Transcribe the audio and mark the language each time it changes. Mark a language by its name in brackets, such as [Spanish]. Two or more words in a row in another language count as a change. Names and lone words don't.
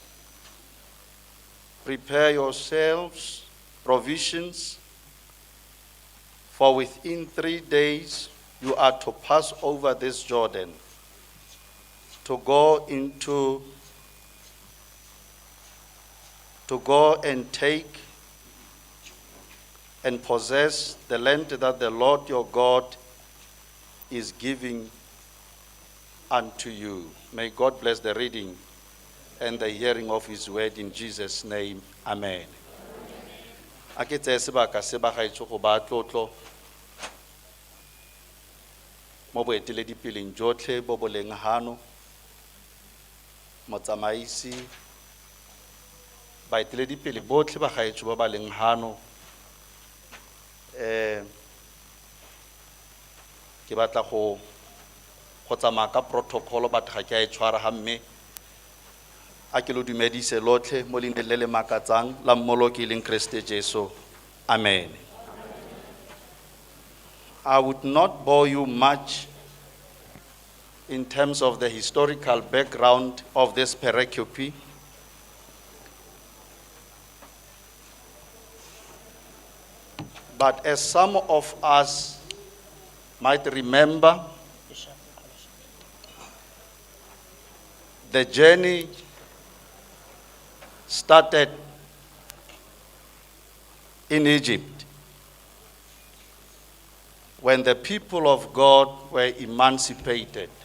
[English] prepare yourselves provisions, for within 3 days you are to pass over this Jordan to go and take and possess the land that the Lord your God is giving unto you. May God bless the reading and the hearing of his word in Jesus' name. Amen. [Tswana] A ke tsaya sebaka se ba gaetsho go ba tlotlo mo boeteledipeleng jotlhe bo bo leng hano, motsamaisi, baeteledipele botlhe ba gaetsho ba ba leng hano. Ke batla go tsamaya ka protocol batho ga ke a e tshwara ga mme a ke lo dumedise lotlhe mo leineng le le makatsang la mmoloki leng Kriste Jesu. Amen. [English] I would not bore you much in terms of the historical background of this pericope. But as some of us might remember, the journey started in Egypt when the people of God were emancipated.